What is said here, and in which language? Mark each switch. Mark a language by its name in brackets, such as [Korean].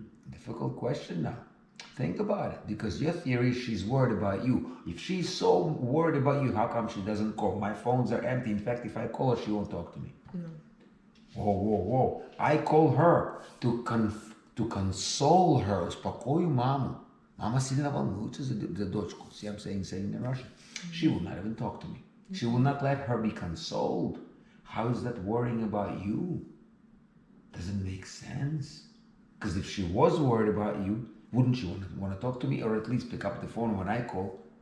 [English] Difficult question now. Think about it. Because your theory is she's worried about you. If she's so worried about you, how come she doesn't call? My phones are empty. In fact, if I call her, she won't talk to me. No. Whoa. I call her to console her. [Russian] Успокою маму. Mama сильно волнуется за дочку. [English] See, I'm saying in Russian. She will not even talk to me. She will not let her be consoled. How is that worrying about you? Doesn't make sense. Because if she was worried about you, wouldn't she want to talk to me, or at least pick up the phone when I call?